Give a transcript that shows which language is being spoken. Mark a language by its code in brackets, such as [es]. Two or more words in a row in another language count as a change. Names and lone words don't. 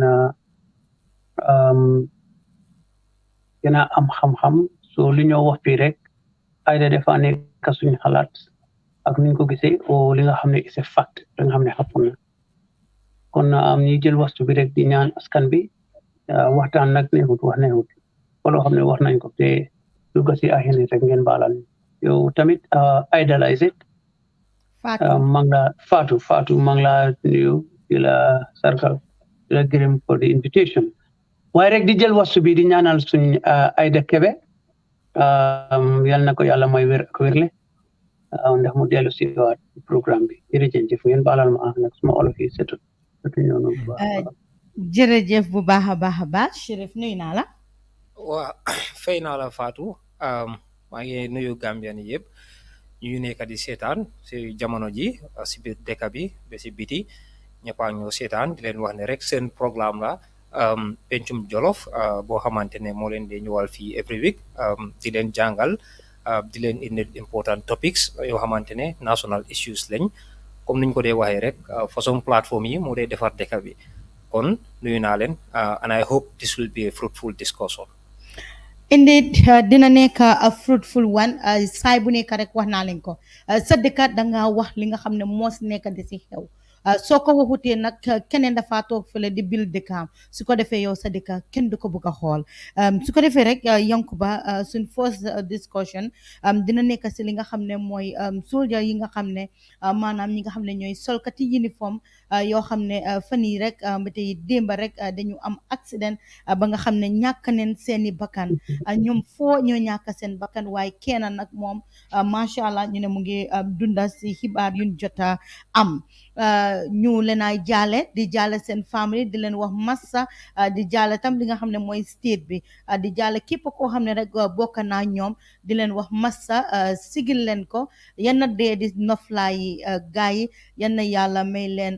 [wo] gën a am xam-xam so li ñoo wax fii rek Aida dafa nekk suñu xalaat ak niñ ko gisee o li nga xam ne c'est fact li nga xam ne xapoon na kon ñi jël waxtu bi rek di ñaan askan bi waxtaan nag neexut wax neexut loo xam ne wax nañ ko te dugg si ay nit rek ngeen baalal yow tamit [en] idolize it [wo] Fatou maa ngi laa nuyu di la sargal di la gërëm [en] for the invitation [wo] waaye rek di jël waxtu bi di ñaanal suñ Aida Kebe yal na ko yàlla may wér ak wérle ndax mu dellu si waat programme bi jërëjëf ngeen baalal ma nag suma olof yi setu ñoonu bu baax jërëjëf bu baax a baax Chérif nuyu naa la waa fay naa la Fatou maa ngi nuyu Gambian yi yëpp ñu nekk di seetaan si jamono ji si biir dëkk bi ba si biti ñëpp a ñoo seetaan di leen wax ne rek seen programme la Penchum Jollof boo xamante ne moo leen di ñëwal fii [en] every week [wo] di leen jàngal di leen indi [en] important topics [wo] yoo xamante ne [en] national issues [wo] lañ comme niñ ko dee waxee rek [fr] façon plateforme [wo] yi moo dee defar dëkk bi kon nuyu naa leen [en] and I hope this will be a fruitful discussion. [wo] indeed dina nekk [en] a fruitful one [wo] saay bu nekk rek wax naa leen ko sa dëkk danga wax li nga xam ne moo si nekk di si xew soo ko waxutee nag keneen dafa toog fële di bil dëkkaam su ko defee yow sa dëkk kenn du ko bëgg a xool su ko defee rek Yankuba suñ [en] first discussion [wo] dina nekk si li nga xam ne mooy soldier yi nga xam ne maanaam ñi nga xam ne ñooy solkati uniforme yoo xam ne fan yii rek ba tey démba rek dañu am accident ba nga xam ne ñàkk neen seeni bakkan ñoom foo ñoo ñàkk seen bakkan waaye kenn nag moom [ar] ما شاء الله [wo] ñu ne mu ngi dunda si xibaar yuñ jota am ñu leen ay jaale di jaale seen famille di leen wax massa di jaale tam li nga xam ne mooy state bi di jaale képp koo xam ne rek bokk naa ñoom di leen wax massa sigil leen ko yanna dee di noflaay gaay yi yanna yàlla may leen